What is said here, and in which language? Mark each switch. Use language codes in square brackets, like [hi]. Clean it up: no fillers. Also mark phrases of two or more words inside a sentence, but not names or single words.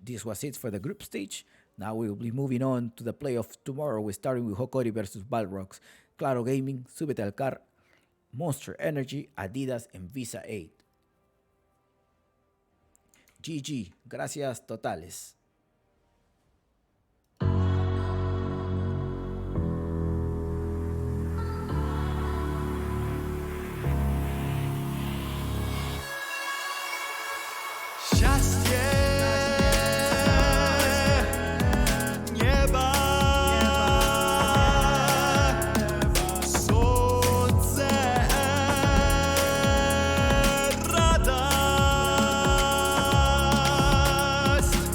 [en] This was it for the group stage. Now we will be moving on to the playoff tomorrow. We're starting with Hokori versus Balrogs, Claro Gaming, Súbete al Car, Monster Energy, Adidas, and Visa 8. GG, [es] gracias totales. [ru] Счастье неба, солнце, радость.